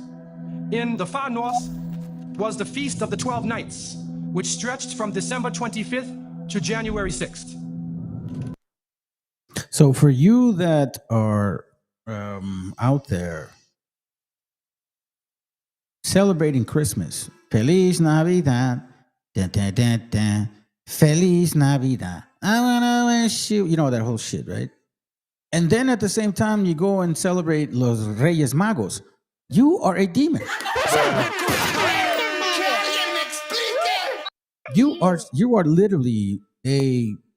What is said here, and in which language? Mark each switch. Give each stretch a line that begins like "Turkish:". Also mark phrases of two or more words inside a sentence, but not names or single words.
English: In the far north was the Feast of the 12 Nights, which stretched from December 25th to January 6th. So for you that are out there celebrating Christmas,
Spanish: Feliz Navidad, dun, dun, dun, dun. Feliz Navidad.
English: I wanna wish you, you know that whole shit, right? And then at the same time, you go and celebrate Los Reyes Magos. You are a demon. You are literally a.